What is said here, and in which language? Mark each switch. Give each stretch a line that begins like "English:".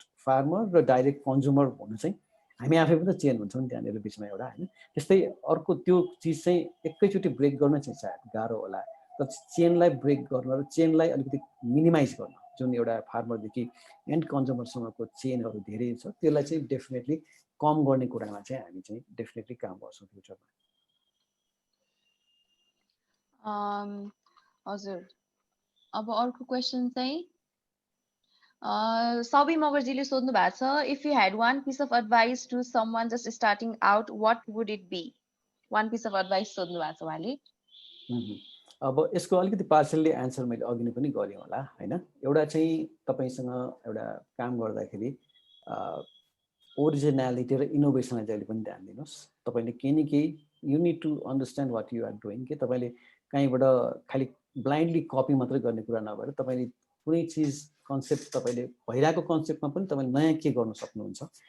Nepali: farmer र direct consumer हुनु चाहिँ हामी आफै पनि चेन हुन्छौं त्यहाँनेर बिचमा एउटा हैन त्यस्तै अर्को त्यो चीज चाहिँ एकैचोटी ब्रेक गर्न चाहिँ सायद गाह्रो होला तर चेनलाई ब्रेक गर्न र चेनलाई अलिकति मिनिमाइज गर्न जुन एउटा फार्मरदेखि एन्ड कन्ज्युमरसम्मको चेनहरु धेरै छ त्यसलाई चाहिँ डेफिनेटली कम गर्ने कुरामा चाहिँ हामी चाहिँ डेफिनेटली काम गर्छौं फ्युचरमा हजुर अब अर्को क्वेशन चाहिँ Sabi Mogarjile सोध्नु भएको छ
English: if you had one piece of advice to someone just starting out what would it be one piece of advice
Nepali: सोध्नु भएको छ उहाँले अब यसको अलिकति पार्शियली आन्सर मैले अघि नै पनि गरे होला हैन एउटा चाहिँ तपाईसँग एउटा काम गर्दाखेरि ओरिजिनालिटी र इनोभेसनलाई जहिले पनि ध्यान दिनुस् तपाईले के न के
English: you need to understand what you are doing
Nepali: के तपाईले कहीँबाट खाली ब्लाइन्डली कपी मात्रै गर्ने कुरा नभएर तपाईले कुनै चीज कन्सेप्ट तपाईले भइराको कन्सेप्टमा पनि तपाईले नयाँ के गर्न सक्नुहुन्छ